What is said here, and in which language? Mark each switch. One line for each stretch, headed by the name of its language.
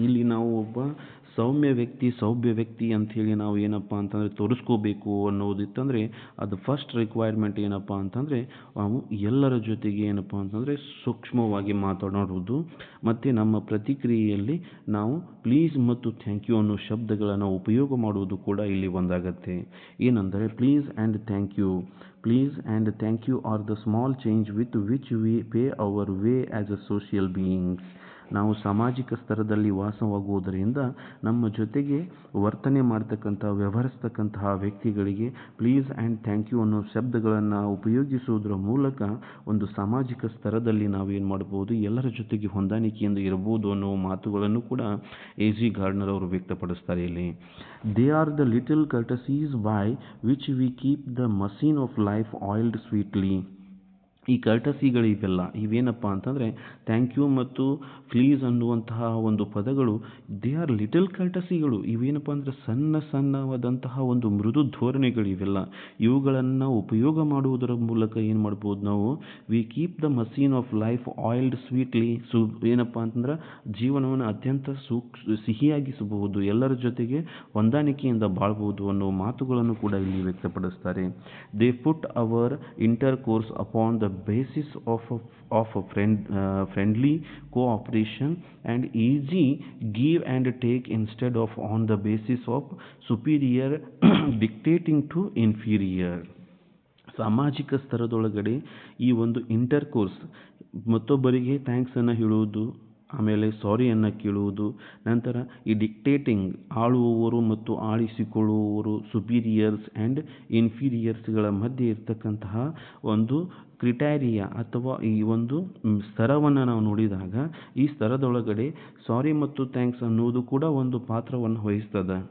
Kannada: ಇಲ್ಲಿ ನಾವು ಒಬ್ಬ ಸಭ್ಯ ವ್ಯಕ್ತಿ ಅಂಥೇಳಿ ನಾವು ಏನಪ್ಪ ಅಂತಂದರೆ ತೋರಿಸ್ಕೋಬೇಕು ಅನ್ನೋದಿತ್ತಂದರೆ ಅದು ಫಸ್ಟ್ ರಿಕ್ವೈರ್ಮೆಂಟ್ ಏನಪ್ಪ ಅಂತಂದರೆ ನಾವು ಎಲ್ಲರ ಜೊತೆಗೆ ಏನಪ್ಪ ಅಂತಂದರೆ ಸೂಕ್ಷ್ಮವಾಗಿ ಮಾತನಾಡುವುದು ಮತ್ತು ನಮ್ಮ ಪ್ರತಿಕ್ರಿಯೆಯಲ್ಲಿ ನಾವು ಪ್ಲೀಸ್ ಮತ್ತು ಥ್ಯಾಂಕ್ ಯು ಅನ್ನೋ ಶಬ್ದಗಳನ್ನು ಉಪಯೋಗ ಮಾಡುವುದು ಕೂಡ ಇಲ್ಲಿ ಒಂದಾಗತ್ತೆ. ಏನಂದರೆ
English: Please and thank you. Please and thank you are the small change with which we pay our way as a social beings.
Kannada: ನಾವು ಸಾಮಾಜಿಕ ಸ್ತರದಲ್ಲಿ ವಾಸವಾಗುವುದರಿಂದ ನಮ್ಮ ಜೊತೆಗೆ ವರ್ತನೆ ವ್ಯವಹರಿಸ್ತಕ್ಕಂತಹ ವ್ಯಕ್ತಿಗಳಿಗೆ ಪ್ಲೀಸ್ ಆ್ಯಂಡ್ ಥ್ಯಾಂಕ್ ಯು ಅನ್ನೋ ಶಬ್ದಗಳನ್ನು ಉಪಯೋಗಿಸುವುದರ ಮೂಲಕ ಒಂದು ಸಾಮಾಜಿಕ ಸ್ತರದಲ್ಲಿ ನಾವೇನು ಮಾಡ್ಬೋದು, ಎಲ್ಲರ ಜೊತೆಗೆ ಹೊಂದಾಣಿಕೆಯಿಂದ ಇರಬಹುದು ಅನ್ನೋ ಮಾತುಗಳನ್ನು ಕೂಡ A.G. ಗಾರ್ಡ್ನರ್ ಅವರು ವ್ಯಕ್ತಪಡಿಸ್ತಾರೆ ಇಲ್ಲಿ.
English: They are the little courtesies by which we keep the machine of life oiled sweetly.
Kannada: ಈ ಕರ್ಟಸಿಗಳು ಇವೇನಪ್ಪ ಅಂತಂದರೆ ಥ್ಯಾಂಕ್ ಯು ಮತ್ತು ಪ್ಲೀಸ್ ಅನ್ನುವಂತಹ ಒಂದು ಪದಗಳು
English: they are little
Kannada: ಕರ್ಟಸಿಗಳು. ಇವೇನಪ್ಪ ಅಂದರೆ ಸಣ್ಣವಾದಂತಹ ಒಂದು ಮೃದು ಧೋರಣೆಗಳು ಇವುಗಳನ್ನು ಉಪಯೋಗ ಮಾಡುವುದರ ಮೂಲಕ ಏನು ಮಾಡ್ಬೋದು ನಾವು,
English: We keep the machine of life oiled sweetly.
Kannada: ಏನಪ್ಪ ಅಂತಂದ್ರೆ ಜೀವನವನ್ನು ಅತ್ಯಂತ ಸಿಹಿಯಾಗಿಸಬಹುದು, ಎಲ್ಲರ ಜೊತೆಗೆ ಹೊಂದಾಣಿಕೆಯಿಂದ ಬಾಳ್ಬೋದು ಅನ್ನೋ ಮಾತುಗಳನ್ನು ಕೂಡ ಇಲ್ಲಿ ವ್ಯಕ್ತಪಡಿಸ್ತಾರೆ.
English: They put our intercourse upon the basis of a friendly cooperation and easy give and take instead of on the basis of superior dictating to inferior.
Kannada: ಸಾಮಾಜಿಕ ಸ್ತರದೊಳಗಡೆ ಈ ಒಂದು ಇಂಟರ್ಕೋರ್ಸ್, ಮತ್ತೊಬ್ಬರಿಗೆ ಥ್ಯಾಂಕ್ಸನ್ನು ಹೇಳುವುದು, ಆಮೇಲೆ ಸಾರಿಯನ್ನು ಕೇಳುವುದು, ನಂತರ ಈ ಡಿಕ್ಟೇಟಿಂಗ್ ಆಳುವವರು ಮತ್ತು ಆಳಿಸಿಕೊಳ್ಳುವವರು, ಸುಪೀರಿಯರ್ಸ್ ಆ್ಯಂಡ್ ಇನ್ಫೀರಿಯರ್ಸ್ಗಳ ಮಧ್ಯೆ ಇರ್ತಕ್ಕಂತಹ ಒಂದು ಕ್ರಿಟೇರಿಯಾ ಅಥವಾ ಈ ಒಂದು ಸ್ತರವನ್ನು ನಾವು ನೋಡಿದಾಗ ಈ ಸ್ತರದೊಳಗಡೆ ಸಾರಿ ಮತ್ತು ಥ್ಯಾಂಕ್ಸ್ ಅನ್ನೋದು ಕೂಡ ಒಂದು ಪಾತ್ರವನ್ನು ವಹಿಸ್ತದೆ.